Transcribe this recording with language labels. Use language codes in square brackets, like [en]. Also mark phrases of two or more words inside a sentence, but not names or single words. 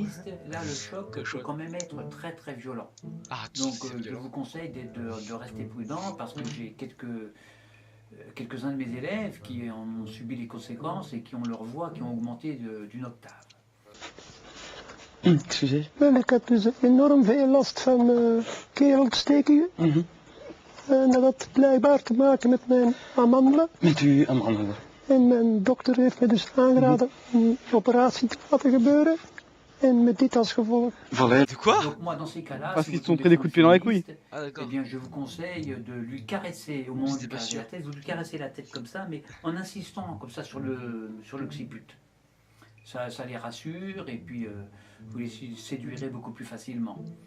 [fr] féministe, là le choc peut Chaud. quand même être très très violent. Ah, Donc c'est je violent. vous conseille de rester prudent parce que j'ai quelques-uns de mes élèves qui en ont subi les conséquences et qui ont leur voix qui ont augmenté d'une octave. Excusez. [nl] Wel, ik heb dus enorm veel last van keelontsteking. En dat had blijkbaar te maken met mijn amandelen. Met uw amandelen. En mijn dokter heeft me dus aangeraden een operatie te laten gebeuren. En met dit als gevolg. Volledig. [fr] De quoi? Donc moi dans ces cas-là, Parce si qu'ils vous se sont tombez pris des sur coups de une pied dans les couilles. féministe, Ah, eh d'accord. bien je vous conseille de lui caresser au moment J'étais de pas caresser sûr. la tête, vous lui caressez la tête comme ça, mais en insistant comme ça sur l'occiput. Ça les rassure et puis vous les séduirez beaucoup plus facilement.